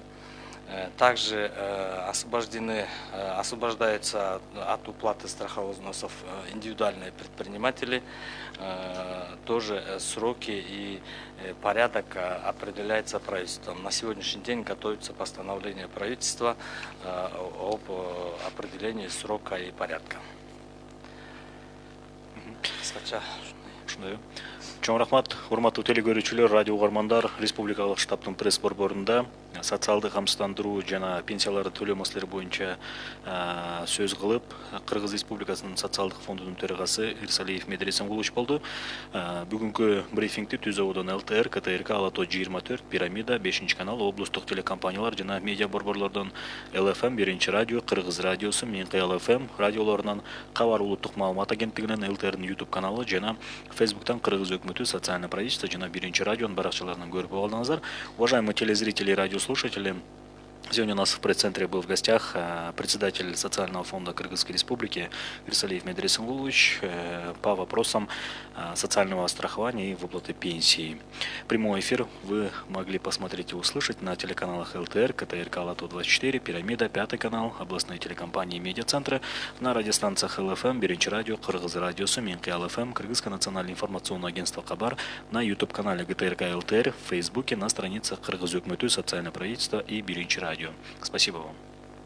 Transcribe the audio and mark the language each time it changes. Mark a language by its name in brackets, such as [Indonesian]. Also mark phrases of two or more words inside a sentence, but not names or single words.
[Russian] Также освобождаются от уплаты страховых взносов индивидуальные предприниматели. Тоже сроки и порядок определяется правительством. На сегодняшний день готовится постановление правительства об определении срока и порядка. [Kyrgyz] Чоң рахмат, урматтуу теле көрүүчүлөр, радио угармандар. Республикалык штабтын пресс борборунда социалдык камсыздандыруу жана пенсияларды төлөө маселелери боюнча сөз кылып, Кыргыз Республикасынын социалдык фондунун төрагасы Ирсалиев Медер Эсенгулович болду. Бүгүнкү брифингти Түз абудан ЛТР, КТРК, Алато 24, Пирамида, 5 канал, облустук телекомпаниялар жана медиа борборлордон ЛФМ, 1 радио, Кыргыз радиосу, Менкый ЛФМ радиолорунан, Кабар улуттук маалымат агенттигинен, ЛТРдин YouTube каналы жана Фейсбуктан Кыргыз өкмөтү [Russian] социальное правительство [Kyrgyz] жана 1 радионун баракчаларынан көрүп алдыңыздар. [Russian] Уважаемые телезрители и радиослушатели, сегодня у нас в пресс-центре был в гостях председатель социального фонда Кыргызской Республики Ирсалиев Медер Эсенгулович по вопросам социального страхования и выплаты пенсии. Прямой эфир вы могли посмотреть и услышать на телеканалах ЛТР, КТРК, Алато 24, Пирамида, 5 канал, областные телекомпании и медиацентры, на радиостанциях ЛФМ, 1 радио, Кыргыз радиосу, Менкый ЛФМ, Кыргызское национальное информационное агентство Кабар, на YouTube-канале ГТРК ЛТР, в Фейсбуке, на страницах Кыргыз өкмөтү, социальное правительство и 1 радио. Спасибо вам.